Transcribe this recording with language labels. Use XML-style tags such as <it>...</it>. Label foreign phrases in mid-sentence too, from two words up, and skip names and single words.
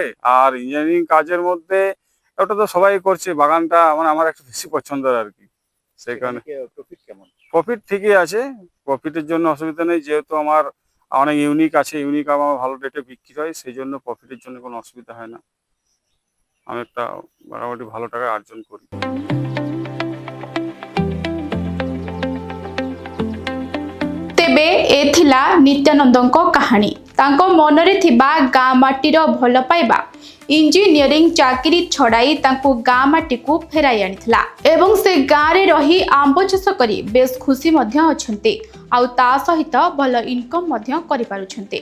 <bn>আর ইঞ্জিনিয়ারিং কাজের মধ্যে ওটা তো সবাই করছে, বাগানটা মানে আমার একটু বেশি পছন্দের আর কি, সেই কারণে। প্রফিট কেমন? প্রফিট ঠিকই আছে, প্রফিটের জন্য অসুবিধা নেই, যেহেতু আমার অনেক ইউনিক আছে, ইউনিক আমার ভালো রেটে বিক্রি হয়, সেই জন্য প্রফিটের জন্য কোনো অসুবিধা হয় না, আমি একটা মোটামুটি ভালো টাকা অর্জন করি।</bn> <or>ତେବେ ଏ ଥିଲା ନିତ୍ୟାନନ୍ଦଙ୍କ କାହାଣୀ। ତାଙ୍କ ମନରେ ଥିବା ଗାଁ ମାଟିର ଭଲ ପାଇବା ଇଞ୍ଜିନିୟରିଂ ଚାକିରି ଛଡ଼ାଇ ତାଙ୍କୁ ଗାଁ ମାଟିକୁ ଫେରାଇ ଆଣିଥିଲା ଏବଂ ସେ ଗାଁରେ ରହି ଆମ୍ବ ଚାଷ କରି ବେଶ ଖୁସି ମଧ୍ୟ ଅଛନ୍ତି, ଆଉ ତା ସହିତ ଭଲ ଇନକମ ମଧ୍ୟ କରିପାରୁଛନ୍ତି।</or>